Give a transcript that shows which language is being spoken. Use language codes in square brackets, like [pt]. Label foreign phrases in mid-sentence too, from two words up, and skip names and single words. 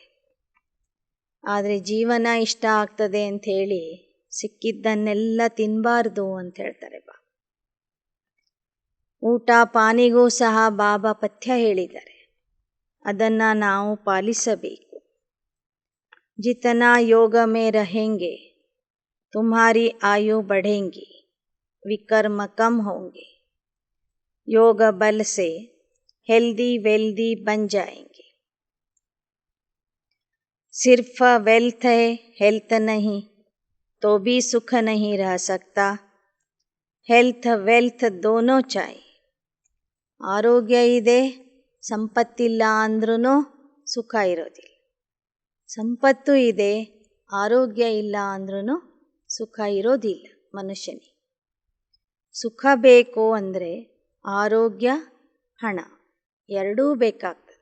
[kn] ಆದರೆ ಜೀವನ ಇಷ್ಟ ಆಗ್ತದೆ ಅಂಥೇಳಿ ಸಿಕ್ಕಿದ್ದನ್ನೆಲ್ಲ ತಿನ್ನಬಾರ್ದು ಅಂತ ಹೇಳ್ತಾರೆ ಬಾಬಾ. ಊಟ ಪಾನಿಗೂ ಸಹ ಬಾಬಾ ಪಥ್ಯ ಹೇಳಿದ್ದಾರೆ, ಅದನ್ನು ನಾವು ಪಾಲಿಸಬೇಕು. [hi] जितना योग में रहेंगे तुम्हारी आयु बढ़ेंगी, विकर्म कम होंगे, योग बल से [en] healthy wealthy [hi] बन जाएंगे. सिर्फ वेल्थ है, हेल्थ नहीं तो भी सुख नहीं रह सकता. [en] health wealth [hi] दोनों चाहिए. [kn] ಆರೋಗ್ಯ ಇದೆ, ಸಂಪತ್ತಿಲ್ಲ ಅಂದ್ರೂ ಸುಖ ಇರೋದಿಲ್ಲ. ಸಂಪತ್ತು ಇದೆ, ಆರೋಗ್ಯ ಇಲ್ಲ ಅಂದ್ರೂ ಸುಖ ಇರೋದಿಲ್ಲ ಮನುಷ್ಯನಿಗೆ. ಸುಖ ಬೇಕು ಅಂದರೆ ಆರೋಗ್ಯ, ಹಣ ಎರಡೂ ಬೇಕಾಗ್ತದೆ.